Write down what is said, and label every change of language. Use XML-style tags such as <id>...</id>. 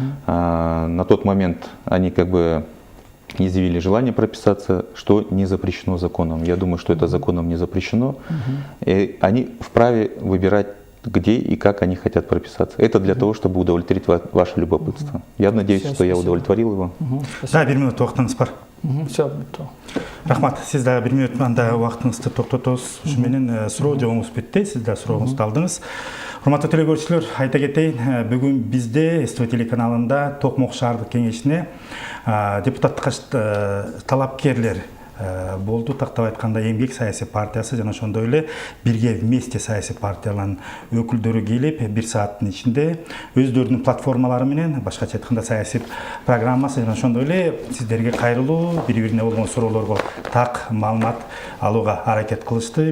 <ru>На тот момент они изъявили желание прописаться, что не запрещено законом. Я думаю, что это законом не запрещено. И они вправе выбирать, где и как они хотят прописаться. Это для того, чтобы удовлетворить ваше любопытство. Я надеюсь, что я удовлетворил его.</ru> <kk>Да, 1 минут уақытыңыз бар.</kk> <ru>Все,</ru> <kk>Рахмат, сіз да 1 минут мында уақытыңызды тоқтатыңыз. Шынымен сұрау жауабыңыз бітті, сіз да сұрағыңызды алдыңыз. Құрметті телекөрершілер, айта кетейін, бүгін бізде СТВ телеканалында Тоқмоқ шаһарлық кеңесіне депутаттыққа талапкерлер болды.</kk> <ky>Тақтап айтканда Эмгек саясий партиясы жана ошондой эле Бирге вместе саясий партияларынын өкүлдөрү келип 1 сааттын ичинде өздөрүнүн платформалары менен, башкача айтканда саясий программасы жана ошондой эле сиздерге кайрылуу, бири-бирине болгон суроолорго так маалымат алууга аракет кылышты.</ky>